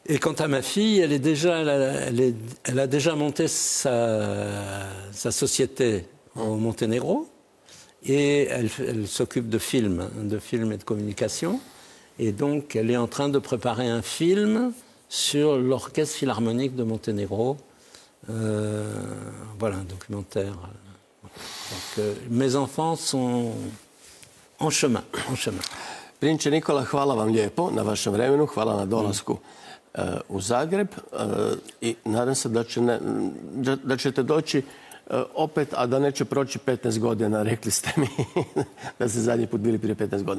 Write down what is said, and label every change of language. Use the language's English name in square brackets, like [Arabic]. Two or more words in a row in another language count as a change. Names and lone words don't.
[French] Et quant à ma fille, elle a déjà monté sa société au Monténégro et elle s'occupe de films et de communication. Et donc, elle est en train de préparer un film sur l'Orchestre Philharmonique de Monténégro. Voilà, un documentaire. Donc, mes enfants sont en chemin. [Croatian] Prinče Nikola, hvala vam lijepo na vašem vremenu, hvala na dolasku u Zagreb i nadam se da ćete doći opet, a da neće proći 15 godina, rekli ste mi da ste zadnji put bili prije 15 godina.